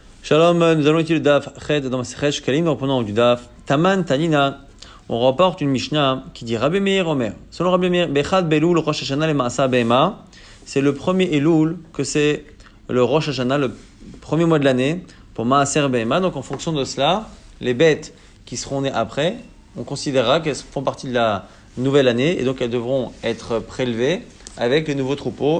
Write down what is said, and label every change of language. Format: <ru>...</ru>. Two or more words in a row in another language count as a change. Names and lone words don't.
<fr>Shalom, nous allons étudier le Daf Ched dans Masechet Shkalim, nous reprenons du</fr> <he>דף תמן תנינא.</he> <fr>On rapporte une Mishnah qui dit</fr> <he>רבי מאיר אומר.</he> <fr>Selon Rabbi Meir,</fr> <he>באחד באלול ראש השנה למעשר בהמה,</he> <fr>c'est le premier Elul que c'est le Rosh Hashanah, le premier mois de l'année pour</fr> <he>מעשר בהמה.</he> <fr>Donc en fonction de cela, les bêtes qui seront nées après, on considérera qu'elles font partie de la nouvelle année et donc elles devront être prélevées avec les nouveaux troupeaux.</fr>